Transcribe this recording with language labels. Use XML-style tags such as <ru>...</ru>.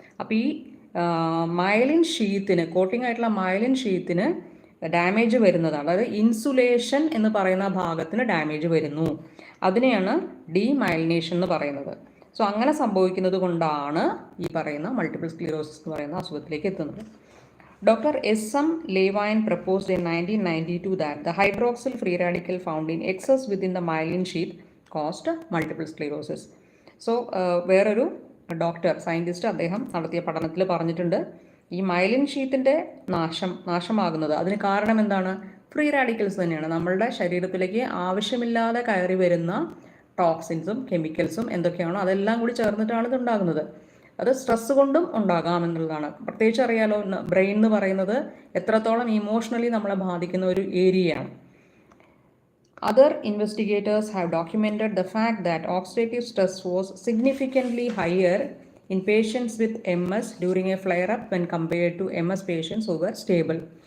<ml>അപ്പോൾ ഈ myelin ഷീത്തിന്, coating ആയിട്ടുള്ള മൈലിൻ ഷീത്തിന് ഡാമേജ് വരുന്നതാണ്, അതായത് ഇൻസുലേഷൻ എന്ന് പറയുന്ന ഭാഗത്തിന് ഡാമേജ് വരുന്നു. അതിനെയാണ് ഡീമൈലിനേഷൻ എന്ന് പറയുന്നത്. സോ അങ്ങനെ സംഭവിക്കുന്നത് കൊണ്ടാണ് ഈ പറയുന്ന മൾട്ടിപ്പിൾ സ്ക്ലീറോസിസ് എന്ന് പറയുന്ന അസുഖത്തിലേക്ക് എത്തുന്നത്. Doctor എസ്.എം.</ml> <en>Levine proposed in 1992 that the hydroxyl free radical found in excess within the myelin sheath caused multiple sclerosis.</en> <ml>So വേറൊരു ഡോക്ടർ, സയൻറ്റിസ്റ്റ്, അദ്ദേഹം നടത്തിയ പഠനത്തിൽ പറഞ്ഞിട്ടുണ്ട് ഈ മൈലിൻ ഷീത്തിൻ്റെ നാശമാകുന്നത് അതിന് കാരണം എന്താണ്, ഫ്രീ റാഡിക്കൽസ് തന്നെയാണ്. നമ്മളുടെ ശരീരത്തിലേക്ക് ആവശ്യമില്ലാതെ കയറി വരുന്ന ടോക്സിൻസും കെമിക്കൽസും എന്തൊക്കെയാണോ അതെല്ലാം കൂടി ചേർന്നിട്ടാണ് ഇത് ഉണ്ടാകുന്നത്. അത് സ്ട്രെസ് കൊണ്ടും ഉണ്ടാകാം എന്നുള്ളതാണ്. പ്രത്യേകിച്ച് അറിയാലോ, ബ്രെയിൻ എന്ന് പറയുന്നത് എത്രത്തോളം ഇമോഷണലി നമ്മളെ ബാധിക്കുന്ന ഒരു ഏരിയയാണ്.</ml> <en>Other investigators have documented the fact that oxidative stress was significantly higher in patients with MS during a flare-up when compared to MS patients who were stable.</en>